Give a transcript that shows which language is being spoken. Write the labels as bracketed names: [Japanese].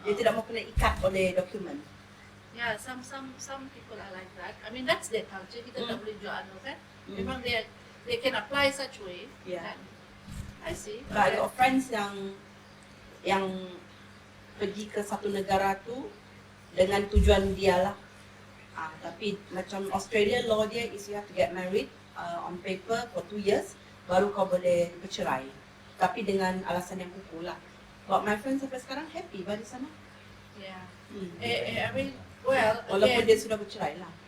[Malay] Dia tidak mau kena ikat oleh dokumen. [English] Yeah, some people are like that. I mean that's their culture. [Malay] Kita tak boleh jual kan. Memang [English] they can apply such way. Yeah. [Malay] Kan? I see. [English] But I got friends [Malay] yang pergi ke satu negara tu dengan tujuan dia lah. Tapi macam Australia law dia is [English] you have to get married on paper for 2 years [Malay] baru kau boleh bercerai. Tapi dengan alasan yang kukuh lah. [English] But my friends [Malay] sampai sekarang happy di sana. [English] Yeah. I mean, well, [Malay] Walaupun [English] again, [Malay] dia sudah bercerai lah.